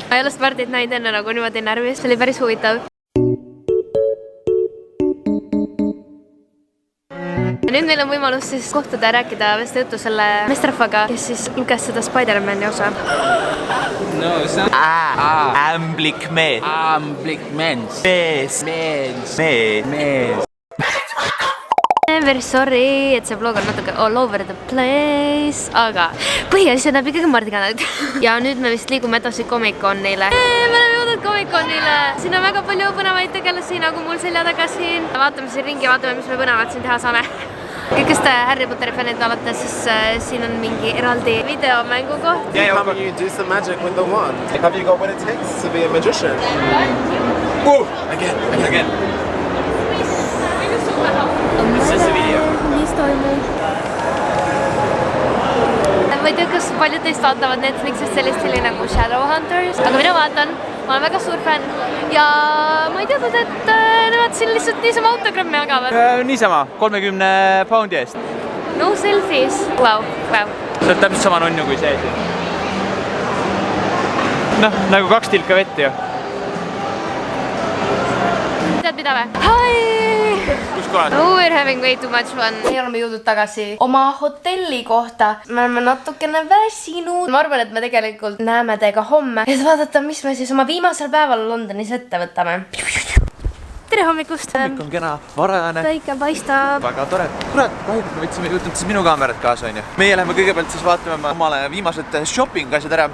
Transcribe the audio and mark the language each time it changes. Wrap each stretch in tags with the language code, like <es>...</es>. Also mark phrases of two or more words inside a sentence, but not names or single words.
<et>Ma ei ole Martit näinud enne nagu niimoodi närvis, see oli päris huvitav. Ja nüüd meil on võimalus siis kohtuda ja rääkida veste juttu selle meesterahvaga, kes siis luges seda Spider-Mani osa. No, see on... Ämblik mees. Mees.</et> <en>Very sorry,</en> <et>et see vlog on natuke</et> <en>all over the place,</en> <et>aga põhiasja näeb ikkagi Mardi kanalilt. Ja nüüd me vist liigume edasi Comic-Conile. Me oleme jõudnud Comic-Conile. Siin on väga palju põnevaid tegelasi, nagu mul selja taga siin. Vaatame siin ringi, vaatame, mis me põnevat siin teha saame. Kõik, kes te Harry Potteri fännid olete, siis siin on mingi eraldi videomängu koht.</et> <en>How you do some magic with the wand? Have you got what it takes to be a magician? Again.</en> <et>Mis toimub? Ma ei tea, kas paljud teist vaatavad Netflixist sellist nagu Shadowhunters, aga mina vaatan, ma olen väga suur fänn ja ma ei teadnud, et nemad siin lihtsalt niisama autogrammi jagavad. Niisama, 30 poundi eest.</et> <en>No selfies. Wow.</en> <et>See on täpselt sama nunnu kui see siin. Noh, nagu 2 tilka vett ju. Tead mida või? Hi! Kus kohal?</et> <en>Oh, we're having way too much fun.</en> <et>Me oleme jõudnud tagasi oma hotelli kohta. Me oleme natukene väsinud. Ma arvan, et me tegelikult näeme teiega homme. Et vaadata, mis me siis oma viimasel päeval Londonis ette võtame. Tere hommikust! Hommik on kena, varajane. Päike paistab. Väga tore. Kurat, kahjuks me võtsime siis minu kaamerat kaasa, on ju. Meie läheme kõigepealt siis vaatame omale viimased shopping asjad ära.</et>